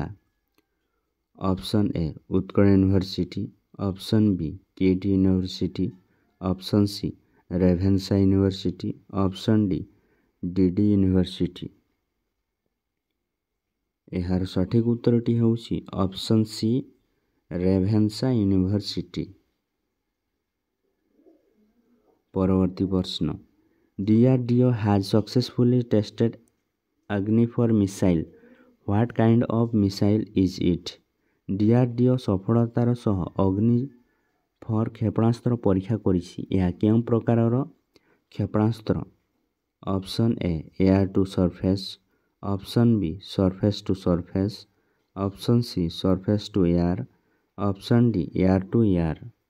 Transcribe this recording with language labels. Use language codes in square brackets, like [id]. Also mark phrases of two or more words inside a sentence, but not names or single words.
[en] Option A Utkal University, Option B KIIT University, Option C Ravenshaw University, Option D DD University. [or] ଏହାର ସଠିକ ଉତ୍ତରଟି ହେଉଛି [en] Option C Ravenshaw University. [or] ପରବର୍ତ୍ତୀ ପ୍ରଶ୍ନ, [en] DRDO has successfully tested Agni for missile. What kind of missile is it? [or] DRDO ସଫଳତାର ସହ ଅଗ୍ନି ଫର କ୍ଷେପଣାସ୍ତ୍ର ପରୀକ୍ଷା କରିଛି। ଏହା କେଉଁ ପ୍ରକାରର କ୍ଷେପଣାସ୍ତ୍ର? [en] Option A air to surface, Option B surface to surface, Option C surface to air, Option D air to air.